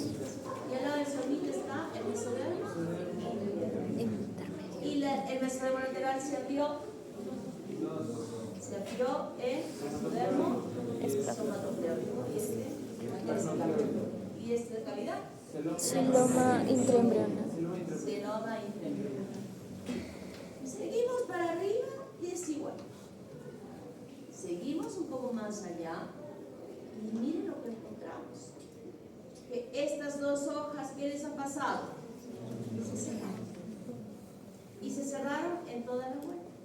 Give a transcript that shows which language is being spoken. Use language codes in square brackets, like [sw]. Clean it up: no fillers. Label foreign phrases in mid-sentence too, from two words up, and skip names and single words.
[es] Y al lado del somita está el mesodermo intermedio. Y el mesodermo lateral se abrió en mesodermo somatopleórico. Y esta cavidad. Celoma intraembrional. Celoma intraembrional. Seguimos para arriba y es igual. Seguimos un poco más allá y miren lo que encontramos. Que estas dos hojas, ¿qué les ha pasado? Se cerraron. Y se cerraron en toda la vuelta.